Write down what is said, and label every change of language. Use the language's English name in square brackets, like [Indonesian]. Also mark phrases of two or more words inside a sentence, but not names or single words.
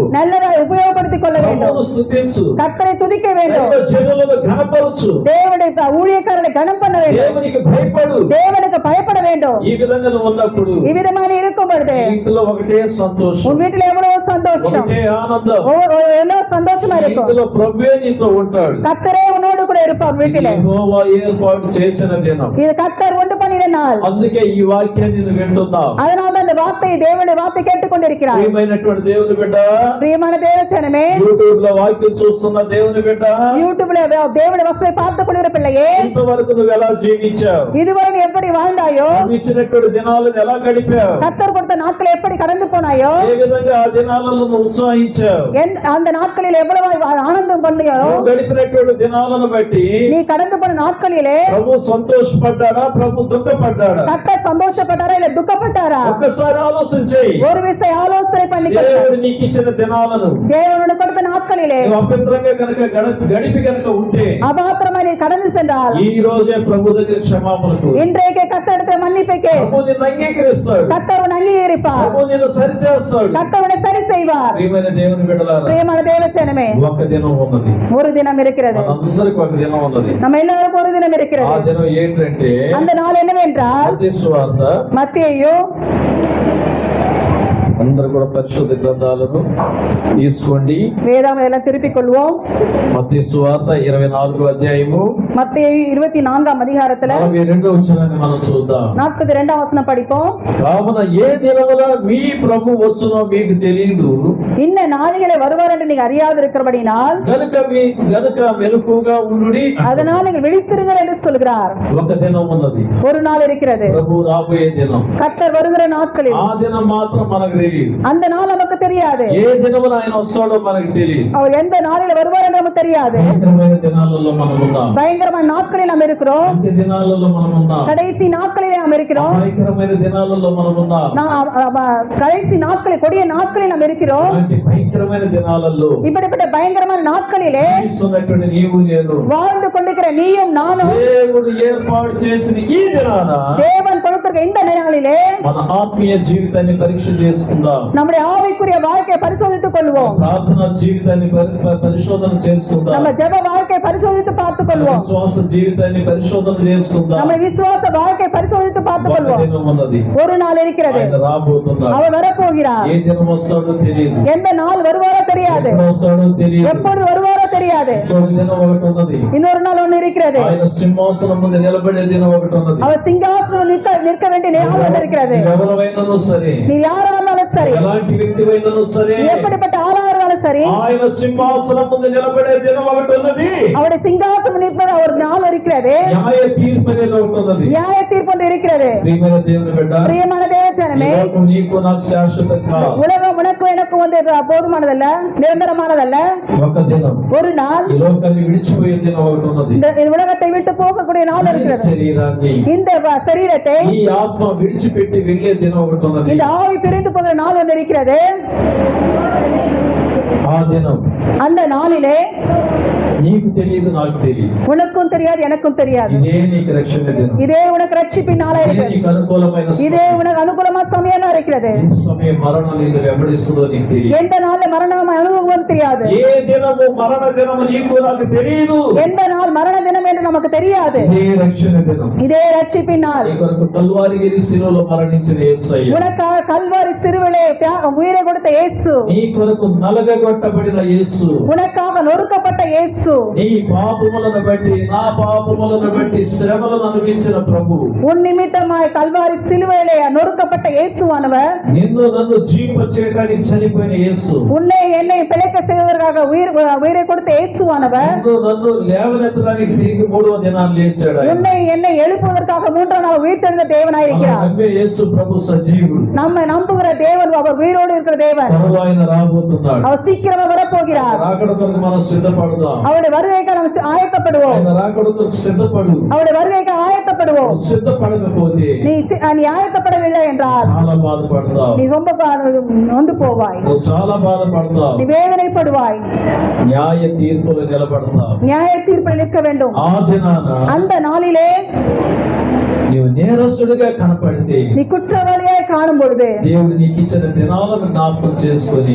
[Tamil] நல்லதாக உபயோகப்படுத்திக் கொள்ள வேண்டும். [Telugu] ప్రభువును స్తుతించు. [Tamil] கர்த்தரை துதிக்க வேண்டும். [Telugu] దైవ జనులను ఘనపరచు. [Tamil] தேவனுடைய ஊழியக்காரரை கனம் பண்ண வேண்டும். [Telugu] దేవునికి భయపడు. [Tamil] தேவனுக்கு பயப்பட வேண்டும். [Telugu] ఈ విధంగా నువ్వు ఉన్నప్పుడు [Tamil] இவ்விதமான இருக்கும் பொழுது [Telugu] నీ ఇంట్లో ఒకటే సంతోషం, [Tamil] உன் வீட்டுல எவ்வளவு சந்தோஷம், [Telugu] ఒకటే ఆనందం. [Tamil] எவ்வளவு சந்தோஷமா இருக்கும். [Telugu] ఇంట్లో ప్రభువే నీతో ఉంటాడు. [Tamil] கர்த்தரே உன்னோடு கூட இருப்பார் வீட்டிலே. [Telugu] యెహోవా ఏర్పాటు చేసిన దినం. [Tamil] இது கர்த்தர் உண்டு பண்ணின நாள். [Telugu] అందుకే ఈ వాక్యాన్ని నువ్వు వింటున్నావు. [Tamil] அதனால அந்த வார்த்தை தேவனுடைய வார்த்தை கேட்டுக்கொண்டிருக்கிறார். [Telugu] ప్రియమైనటువంటి దేవుని బిడ్డ, [Tamil] பிரியமான தேவச்சனமே, [Telugu] యూట్యూబ్ లో వాక్యం చూస్తున్న దేవుని బిడ్డ, [Tamil] யூடியூப்ல தேவனுடைய வசனத்தை பார்த்துக் கொண்டிருக்கிற பிள்ளையே, [Telugu] ఇంతవరకు నువ్వు ఎలా జీవించావు? [Tamil] இதுவரை நீ எப்படி வாழ்ந்தாயோ, [Telugu] నువ్వు ఇచ్చినటువంటి దినాలను ఎలా గడిపావు? [Tamil] கர்த்தர் கொடுத்த கொடுத்த நாட்கள் எப்படி கடந்து போனாயோ, [Telugu] ఏ విధంగా ఆ దినాలలో నువ్వు ఉత్సాహించావు, [Tamil] அந்த நாட்களில் எவ்வளவு ஆனந்தம் பண்ணியோ, [Telugu] నువ్వు గడిపినటువంటి దినాలను బట్టి [Tamil] நீ கடந்து போன நாட்களிலே [Telugu] ప్రభు సంతోషపడ్డాడా, ప్రభు దుఃఖపడ్డాడా? [Tamil] கர்த்தர் சந்தோஷப்பட்டாரா இல்ல துக்கப்பட்டாரா? [Telugu] ఒక్కసారి ఆలోచన చేయి. [Tamil] ஒரு విషయ ఆలోచన பண்ணி [Telugu] దేవుడు నీకు ఇచ్చిన దినాలను [Tamil] தேவனோட கொடுத்த நாட்களிலே [Telugu] నువ్వు అభ్యంతరంగా కనుక గడిపి కనుక ఉంటే [Tamil] அபாத்திரமா நீ கடந்து சென்றால் [Telugu] ఈ రోజే ప్రభు దగ్గర క్షమాపణకు [Tamil] இன்றைக்கு கர்த்தரிடத்தில் மன்னிப்புக்கு [Telugu] ప్రభు నిన్ను అంగీకరిస్తాడు, [Tamil] கர்த்தர் உன்னை அங்கீகரிப்பார், [Telugu] ప్రభు నిన్ను సరిచేస్తాడు. [Tamil] கர்த்தர் உன்னை சரி செய்வார். [Telugu] ప్రియమైన దేవుని బిడ్డలారా, [Tamil] பிரியமான தேவச்சனமே, [Telugu] ఒక దినం ఉన్నది, [Tamil] ஒரு தினம் இருக்கிறது. [Telugu] మనందరికీ ఒక దినం ఉన్నది. [Tamil] நம்ம எல்லாருக்கும் ஒரு தினம் [Telugu] ఆ [Tamil] இருக்கிறது. [Telugu] దినం ఏంటంటే [Tamil] அந்த நாள் என்னவென்றால் [Telugu] మత్తయి సువార్త. [Tamil] மத்தேயு [Telugu] అందరూ కూడా పరిశుద్ధ గ్రంథాలను తీసుకోండి. [Tamil] வேதாகம் எல்லாம் திருப்பிக் கொள்வோம். [Telugu] మత్తయి సువార్త 24వ అధ్యాయము [Tamil] மத்தேயு 24ஆம் அதிகாரத்துல [Telugu] 42వ వచనాన్ని మనం చూద్దాం. [Tamil] 42ஆம் వచనం படிப்போம். [Telugu] కావున ఏ దినమున మీ ప్రభు వచ్చునో మీకు తెలియదు, [Tamil] இன்ன நாளிலே வருவார் என்று நீங்க அறியாது இருக்கிறபடினால் [Telugu] గనుక మెలకుగా ఉండుడి. [Tamil] அதனால் நீங்கள் விழித்திருங்கள் என்று சொல்கிறார். [Telugu] ఒక దినం ఉన్నది, [Tamil] ஒரு நாள் இருக்கிறது, [Telugu] ప్రభు రాబోయే దినం. [Tamil] கர்த்தர் வருகிற நாட்களில் [Telugu] ఆ దినం మాత్రం మనకు తెలియదు. [Tamil] அந்த நாள் நமக்கு தெரியாது. [Telugu] ఏ దినమున ఆయన వస్తాడో మనకు తెలియదు. [Tamil] அவர் எந்த நாளில் வருவார் என்று நமக்கு தெரியாது. [Telugu] భయంకరమైన దినాలలో మనం ఉన్నాం. [Tamil] பயங்கரமான நாட்களில் நாம் இருக்கிறோம். [Telugu] అంత్య దినాలలో మనం ఉన్నాం. [Tamil] கடைசி நாட்களில் நாம் இருக்கிறோம். [Telugu] భయంకరమైన దినాలలో మనం ఉన్నాం. [Tamil] கடைசி நாட்களில், கொடிய நாட்களில் நாம் இருக்கிறோம். [Telugu] అలాంటి భయంకరమైన దినాలలో [Tamil] இப்படிப்பட்ட பயங்கரமான நாட்களிலே [Telugu] జీవిస్తున్నటువంటి నీవు నేను, [Tamil] வாழ்ந்து கொண்டிருக்கிற நீயும் நானும், [Telugu] దేవుడు ఏర్పాటు చేసిన ఈ దినాన [Tamil] தேவன் கொடுத்திருக்க இந்த நாளிலே [Telugu] మన ఆత్మీయ జీవితాన్ని పరీక్ష చేసుకుందాం. [Tamil] நம்முடைய ஆவிக்குரிய வாழ்க்கையை பரிசோதித்துக் கொள்வோம். [Telugu] ప్రార్థన జీవితాన్ని పరిశోధన చేసుకుందాం. [Tamil] நம்ம ஜெப வாழ்க்கையை பரிசோதித்து பார்த்துக் கொள்வோம். [Telugu] విశ్వాస జీవితాన్ని పరిశోధన చేసుకుందాం. [Tamil] நம்முடைய விசுவாச வாழ்க்கையை பரிசோதித்து பார்த்துக் [Telugu] ఒక [Tamil] கொள்வோம். [Telugu] దినం ఉన్నది, [Tamil] ஒரு நாள் இருக்கிறது, [Telugu] ఆయన రాబోతున్నాడు. [Tamil] அவர் வரப்போகிறார். [Telugu] ఏ దినం వస్తాడో తెలియదు, [Tamil] எந்த நாள் வருவாரோ தெரியாது, [Telugu] ఎప్పుడు వస్తాడో తెలియదు. [Tamil] எப்பொழுது வருவாரோ தெரியாது. [Telugu] ఇంకొక దినం ఒకటి ఉన్నది, [Tamil] இன்னொரு நாள் ஒண்ணு இருக்கிறது, [Telugu] ఆయన సింహాసనం ముందు నిలబడే దినం ఒకటి ఉన్నది. [Tamil] அவர் சிங்காசனம் நிற்க வேண்டிய நேரம் ஒன்று இருக்கிறது. [Telugu] ఎవరైనాను సరే, [Tamil] நீ யாரா இருந்தாலும் சரி, [Telugu] ఎలాంటి వ్యక్తివైనాను సరే, [Tamil] எப்படிப்பட்ட ஆளா இருந்தாலும் சரி, [Telugu] ఆయన సింహాసనం ముందు నిలబడే దినం ఒకటి ఉన్నది. [Tamil] அவருடைய சிங்காசனம் நிற்பது ஒரு நாள் இருக்கிறது. [Telugu] న్యాయ తీర్పు అనేది ఒకటి ఉన్నది. [Tamil] நியாய தீர்ப்பு ஒன்று இருக்கிறது. [Telugu] ప్రియమైన దేవుని బిడ్డ, [Tamil] பிரியமான தேவச்சனமே, [Telugu] ఈ లోకం నీకు నాకు శాశ్వతం కాదు. [Tamil] உலகம் உனக்கும் எனக்கும் வந்து போதுமானதல்ல, நிரந்தரமானதல்ல. [Telugu] ఒక దినం [Tamil] ஒரு நாள் [Telugu] ఈ లోకాన్ని విడిచిపోయే దినం ఒకటి ఉన్నది. [Tamil] இந்த உலகத்தை விட்டு போகக்கூடிய நாள் [Telugu] ఈ [Tamil] இருக்கிறது. [Telugu] శరీరాన్ని, [Tamil] இந்த சரீரத்தை, [Telugu] ఈ ఆత్మ విడిచిపెట్టి వెళ్ళే దినం ఒకటి ఉన్నది. [Tamil] இந்த ஆவி பிரிந்து போகிற நாள் ஒன்று இருக்கிறது. [Telugu] ఆ దినం [Tamil] அந்த நாளிலே [Telugu] నీకు తెలియదు, నాకు తెలియదు. [Tamil] உனக்கும் தெரியாது, எனக்கும் தெரியாது. [Telugu] ఇదే నీకు రక్షణ దినం, [Tamil] இதே உனக்கு ரட்சிப்பின் நாளா [Telugu] ఇదే [Tamil] இருக்கிறது. [Telugu] నీకు అనుకూలమైన [Tamil] இதே உனக்கு అనుకూలமான సమயமா இருக்கிறது. [Telugu] ఈ సమయం మరణం నిన్ను వెంబడిస్తుందో నీకు తెలియదు. [Tamil] எந்த நாள்ல மரணம் அனுபவம் தெரியாது. [Telugu] ఏ దినము మరణ దినము నీకు నాకు తెలియదు. [Tamil] எந்த நாள் மரண தினம் என்று நமக்கு தெரியாது. [Telugu] ఇదే రక్షణ దినం. [Tamil] இதே ரட்சிப்பின் நாள். [Telugu] నీ కొరకు కల్వారిగిరి శిలువలో మరణించిన యేసయ్య, [Tamil] உனக்காக கல்வாரி சிறுவிலே உயிரை கொடுத்த இயேசு, [Telugu] నీ కొరకు నలగగొట్టబడిన యేసు, [Tamil] உனக்காக நொறுக்கப்பட்ட இயேசு, [Telugu] నీ పాపములను బట్టి నా పాపములను బట్టి శ్రమలను అనుభవించిన ప్రభు, [Tamil] உன் நிமித்தமாய் கல்வாரி சிலுவையிலே நொறுக்கப்பட்ட இயேசுவானவர், [Telugu] నిన్ను నన్ను జీవ చేయడానికి చనిపోయిన యేసు, [Tamil] உன்னை என்னை பிழைக்க செய்வதற்காக உயிரை கொடுத்த இயேசுவானவர், [Telugu] నిన్ను నన్ను లేవనెత్తడానికి తిరిగి 3వ దినాన్ని లేచాడు. [Tamil] உன்னை என்னை எழுப்புவதற்காக 3ஆம் நாள் உயிர்த்தெழுந்த தேவனாயிருக்கிறார். [Telugu] నమ్మే యేసు ప్రభు సజీవుడు. [Tamil] நம்மை நம்புகிற தேவன், அவர் உயிரோடு இருக்கிற தேவன். [Telugu] త్వరలో ఆయన రాబోతున్నాడు. [Tamil] அவர் సీக்கிரமா வரப்போகிறார். [Telugu] రాకడ కొరకు మనం సిద్ధపడదాం. [Tamil] அவருடைய வருகைக்கு நாம் ஆயத்தப்படுவோம். [Telugu] ఆయన రాకడ కొరకు సిద్ధపడు. [Tamil] அவருடைய வருகைக்கு ஆயத்தப்படுவோம். [Telugu] సిద్ధపడకపోతే [Tamil] நீ ஆயத்தப்படவில்லை என்றால் [Telugu] చాలా బాధపడతావు. [Tamil] நீ ரொம்ப நொந்து போவாய், [Telugu] నువ్వు చాలా బాధపడతావు. [Tamil] நீ வேதனைப்படுவாய், [Telugu] న్యాయ తీర్పులు నిలబడతావు. [Tamil] நியாய தீர்ப்பில் நிற்க வேண்டும். [Telugu] ఆ దినాన [Tamil] அந்த நாளிலே [Telugu] నీవు నేరస్తుడిగా కనపడితే [Tamil] நீ குற்றவாளியாய் காணும் பொழுது [Telugu] దేవుడు నీకు ఇచ్చిన దినాలను జ్ఞాపకం చేసుకొని,